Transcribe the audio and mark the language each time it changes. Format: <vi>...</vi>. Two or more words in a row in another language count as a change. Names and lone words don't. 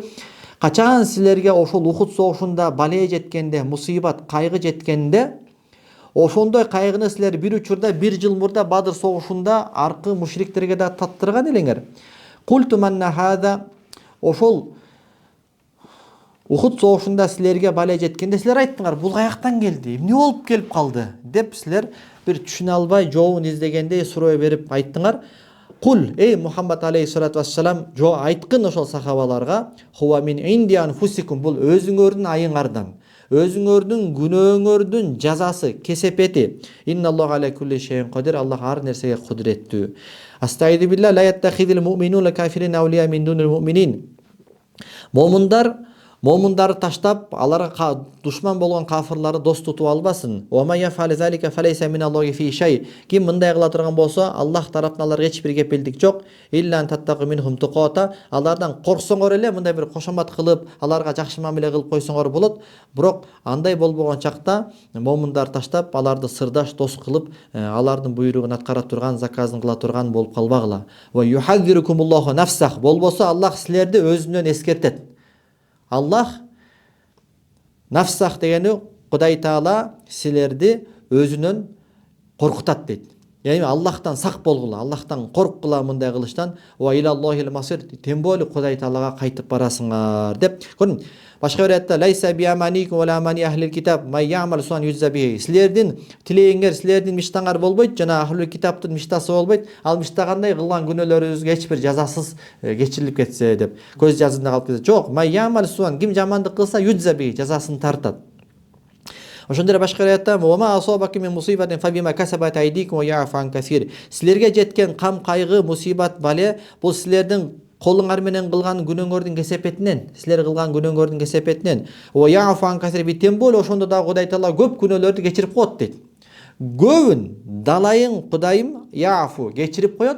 <ky>Качан силерге ошол Ухуд согушунда бале жеткенде, мусибат, кайгы жеткенде, ошондой кайгыны силер бир учурда 1 жыл мурда Бадыр согушунда аркы мушриктерге да таттырган элеңер.</ky> <ar>قلتم أنى هذا,</ar> <ky>ошол Ухуд согушунда силерге бале жеткенде силер айттыңар, бул каяктан келди, эмне болуп келип калды деп силер бир түшүнө албай жообун издегенде суроо берип айттыңар. Кул, эй Мухаммад алейхиссалату вассалам, жо айткын ошол сахабаларга,</ky> <ar>هو من عند أنفسكم,</ar> <ky>бул өзүңөрдүн айыңардан, өзүңөрдүн күнөөңөрдүн жазасы, кесепети.</ky> <ar>إن الله على كل شيء قدير,</ar> <ky>Аллах ар нерсеге кудуреттүү.</ky> <ar>أستعيذ بالله لا يتخذ المؤمنون الكافرين أولياء من دون المؤمنين.</ar> <ky>Момундарды таштап, аларга душман болгон кафирларды дос тутуп албасын.</ky> <ar>وما يفعل ذلك فليس من الله في شيء.</ar> <ky>Ким мындай кыла турган болсо, Аллах тараптан аларга эч бир кепилдик жок.</ky> <ar>إلا تتقوا منهم تقاة.</ar> <ky>Алардан корксоңор эле, мындай бир кошомат кылып, аларга жакшы мамиле кылып койсоңор болот. Бирок андай болбогон чакта момундарды таштап, аларды сырдаш дос кылып, алардын буйругун аткара турган, заказын кыла турган болуп калбагыла.</ky> <ar>ويحذركم الله نفسه.</ar> <ky>Болбосо Аллах силерди өзүнөн эскертет. Аллах нафсах дегени Кудай Таала силерди өзүнөн коркутат дейт. Яғни Аллахтан сақ болгула, Аллахтан корккула мындай кылыштан.</ky> <ar>وإلى الله المصير,</ar> <ru>тем более</ru> <ky>Кудай Таалага кайтып барасыңар деп. Көрүн, башка бир аятта</ky> <ar>ليس بأمانيكم و أماني أهل الكتاب من يعمل سوءا يجز به.</ar> <ky>Силердин тилегиңер, силердин миштаңар болбойт, жана ахлил китаптын миштасы болбойт. Ал миштагандай кылган күнөөлөрүбүзгө эч бир жазасыз кечирилип кетсе деп. Көз жазында калып кетсе. Жок,</ky> <ar>من يعمل سوءا,</ar> <ky>ким жамандык кылса юззабихи, жазасын тартат. Ошондой башка аятта</ky> <ar>و أصابك من مصيبة فبما كسبت أيديكم و يعفو عن كثير.</ar> <ky>Силерге жеткен кам кайгы, мусибат, бале бул силердин колуңар менен кылган күнөөңөрдүн кесепетинен, силер кылган күнөөңөрдүн кесепетинен.</ky> <ar>ويعفو عن كثير,</ar> <ru>тем более</ru> <ky>ошондо да Кудай Таала көп күнөөлөрдү кечирип коет дейт. Көбүн далайың Кудайым яфу кечирип коет.</ky>